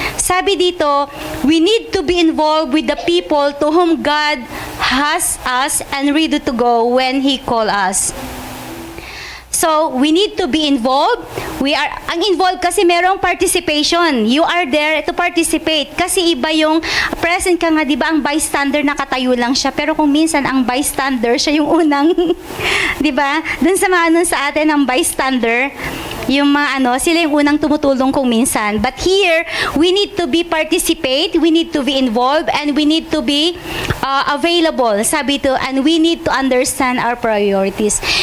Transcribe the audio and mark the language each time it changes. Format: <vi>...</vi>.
<tl>Sabi dito,</tl> <en>we need to be involved with the people to whom God has us and ready to go when He call us. So, we need to be involved.</en> <tl>Ang involved kasi merong</tl> <en>participation. You are there to participate.</en> <tl>Kasi iba yung present ka nga, di ba, ang bystander nakatayo lang siya. Pero kung minsan ang bystander, siya yung unang, di ba? Dun sa mga sa atin, ang bystander, yung mga sila yung unang tumutulong kung minsan.</tl> <en>But here, we need to be participate, we need to be involved, and we need to be available.</en> <tl>Sabi to,</tl> <en>and we need to understand our priorities.</en>